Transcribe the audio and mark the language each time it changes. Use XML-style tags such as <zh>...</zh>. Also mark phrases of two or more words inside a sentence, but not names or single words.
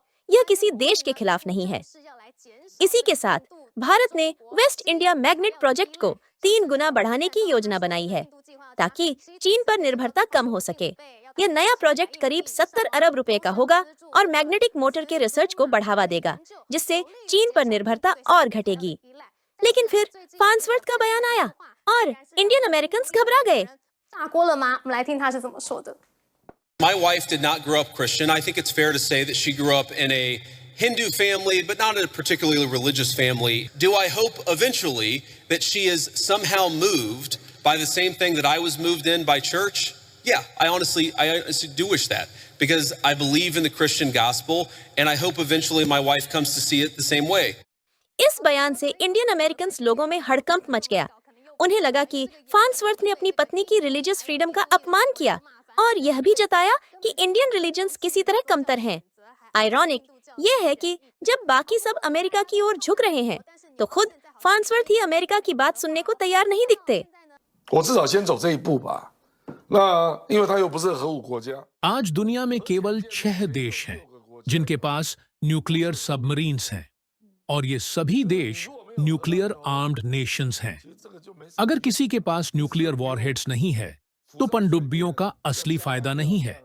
<hi>यह किसी देश के खिलाफ नहीं है। इसी के साथ भारत ने</hi> <en>West India magnet project</en> <hi>को 3 गुना बढ़ाने की योजना बनाई है ताकि चीन पर निर्भरता कम हो सके। यह नया प्रोजेक्ट करीब 70 अरब रुपए का होगा और</hi> <en>magnetic motor</en> <hi>के रिसर्च को बढ़ावा देगा, जिससे चीन पर निर्भरता और घटेगी। लेकिन फिर फार्न्सवर्थ का बयान आया और</hi> <en>Indian Americans</en> <hi>घबरा गए।</hi> <zh>炸锅了吗？我们来听他是怎么说的。</zh> <en>My wife did not grow up Christian. I think it's fair to say that she grew up in a Hindu family, but not in a particularly religious family. Do I hope eventually that she is somehow moved by the same thing that I was moved in by church? Yeah, I honestly do wish that, because I believe in the Christian gospel, and I hope eventually my wife comes to see it the same way.</en> <hi>इस बयान से</hi> <en>Indian Americans</en> <hi>लोगों में हड़कंप मच गया। उन्हें लगा कि फार्न्सवर्थ ने अपनी पत्नी की</hi> <en>religious freedom</en> <hi>का अपमान किया और यह भी जताया कि</hi> <en>Indian religions</en> <hi>किसी तरह कमतर हैं। आयरॉनिक यह है कि जब बाकी सब अमेरिका की ओर झुक रहे हैं तो खुद फार्न्सवर्थ ही अमेरिका की बात सुनने को तैयार नहीं दिखते।</hi> <zh>我至少先走这一步吧。那因为它又不是核武国家。</zh> <hi>आज दुनिया में केवल 6 देश हैं जिनके पास</hi> <en>nuclear submarines</en> <hi>हैं और ये सभी देश</hi> <en>nuclear armed nations</en> <hi>हैं। अगर किसी के पास</hi> <en>nuclear warheads</en> <hi>नहीं है तो पनडुब्बियों का असली फायदा नहीं है।</hi>